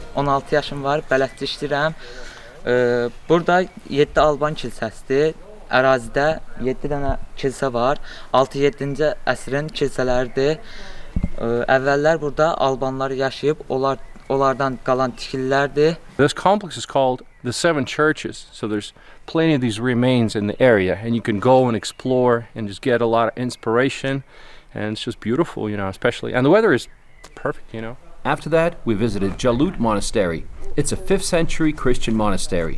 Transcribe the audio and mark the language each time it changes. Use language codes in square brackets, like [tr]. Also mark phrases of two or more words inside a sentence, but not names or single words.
[az] 16 yaşım var, bələdçi işləyirəm. Burada 7 Alban kilsəsidir. Ərazidə 7 dənə kilsə var. 6-7-ci əsrin kilsələridir. Əvvəllər burada Albanlar yaşayıb, onlardan qalan tikililərdir. [en] This complex is called the Seven Churches, so there's plenty of these remains in the area, and you can go and explore and just get a lot of inspiration, and it's just beautiful, you know, especially, and the weather is perfect, you know. After that, we visited Jalut Monastery. It's a 5th century Christian monastery.